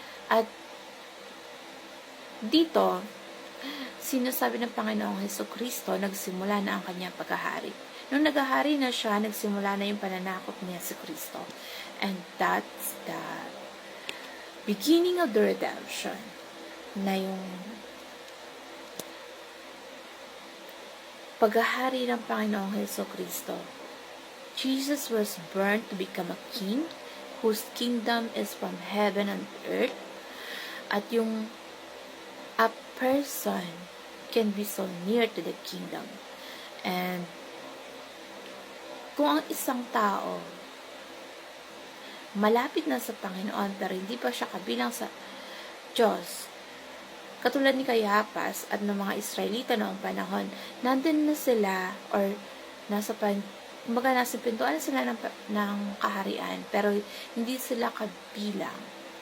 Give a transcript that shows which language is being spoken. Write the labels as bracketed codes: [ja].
[tl] At dito, sinasabi ng Panginoong Hesukristo, nagsimula na ang kanyang paghahari. Nung naghahari na siya, nagsimula na yung pananakop ni Hesukristo. [en] And that's the beginning of the redemption. [tl] Na yung paghahari ng Panginoong Hesukristo. [en] Jesus was born to become a king whose kingdom is from heaven and earth. [tl] At yung [en] a person can be so near to the kingdom. [tl] And kung ang isang tao malapit na sa Panginoon pero hindi pa siya kabilang sa Diyos, katulad ni Kayapas at ng mga Israelita noong panahon, nandun na sila or nasa pintuan sila ng kaharian pero hindi sila kabilang.